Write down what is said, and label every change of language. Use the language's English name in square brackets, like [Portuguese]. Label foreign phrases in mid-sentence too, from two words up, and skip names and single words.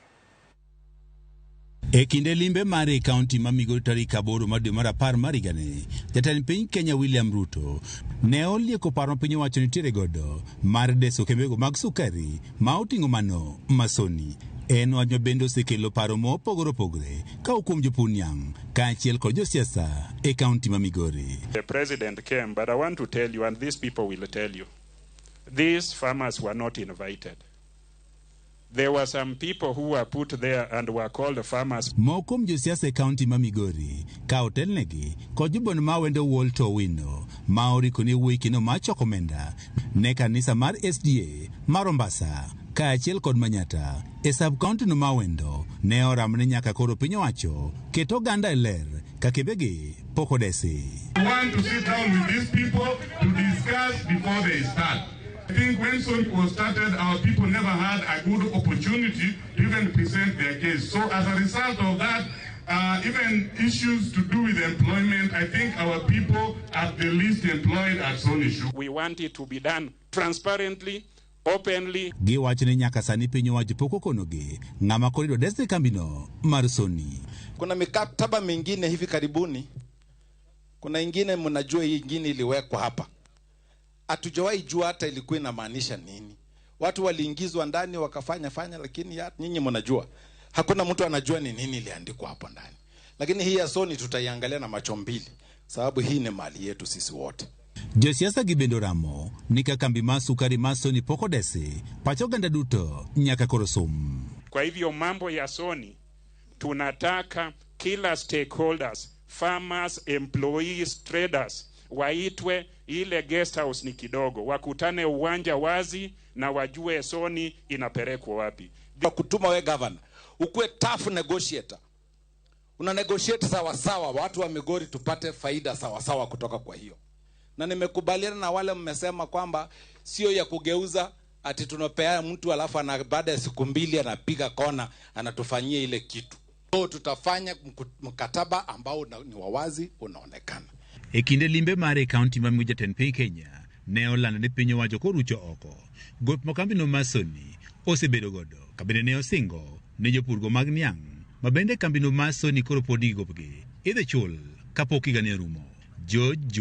[Luo (Kenya and Tanzania)] E kinde limbe mare kaunti ma Migori tarik 8 dwe mar 10 mar higani, jatend piny Kenya William Ruto ne olieko paro piny owacho nitiere godo mar deso kembego mag sukari ma oting'o mano ma Sony. En wach bende osekelo paro mopogore opogore ka kuom jopur niang' kaachiel kod josiasa e kaunti ma Migori. [English] The president came, but I want to tell you, and these people will tell you, these farmers were not invited. There were some people who were put there and were called farmers. [Luo (Kenya and Tanzania)] Mokom josiasa e kaunti ma Migori ka otelnegi kod jobon ma wendo Walter Wino ma oriko ni wikino ma choko omenda ne kanisa mar SDA mar Mombasa kaachiel kod Manyata e [English] sub county [Luo (Kenya and Tanzania)] no ma wendo ne oramne nyaka koro piny owacho keto ganda e ler ka kembegi pok odesi. [English] We want to sit down with these people to discuss before they start. I think when Sony was started, our people never had a good opportunity to even present their case. So as a result of that, even issues to do with employment, I think our people are the least employed at Sony. We want it to be done transparently, openly. [Luo (Kenya and Tanzania)] Giwachne nyaka sani piny owacho pok okonogi ng'ama korido desde kambino mar Sony. [Swahili] Kuna mikataba mingine hivi karibuni, kuna ingine mnajua hii ingine iliwekwa hapa. Hatujawahi jua hata ilikuwa inamaanisha nini. Watu waliingizwa ndani wakafanya lakini nyinyi mnajua. Hakuna mtu anajua ni nini iliandikwa hapo ndani. Lakini hii ya Sony tutaiangalia na macho mbili sababu hii ni mali yetu sisi wote. [Luo (Kenya and Tanzania)] Josiasa gibendo ramo nika kambi ma sukari ma Sony pok odesi pacho ganda duto nyaka koro som. [Swahili] Kwa hivyo mambo ya Sony tunataka kila [English] stakeholders, farmers, employees, traders [Swahili] waitwe. Ile [English] guest house [Swahili] ni kidogo, wakutane uwanja wazi na wajue Sony inapelekwa wapi. Kutuma we governor ukue [English] tough negotiator, [Swahili] una negotiate sawa sawa watu wa Migori tupate faida sawa sawa kutoka kwa hiyo. Na nimekubaliana na wale mmesema kwamba sio ya kugeuza ati tunapea mtu alafu baada ya siku 2 anapiga kona anatufanyia ile kitu. So tutafanya mkataba ambao ni wawazi unaonekana. [Luo (Kenya and Tanzania)] E kinde limbe mare kaunti ma Migori jatend piny Kenya ne olando ni piny owacho korucho oko gop mokambino ma Sony osebedo godo kabende ne osingo ne jopurgo mag niang' ma bende kambino ma Sony koro podi gopgi idhi chul kapok higa ne rumo.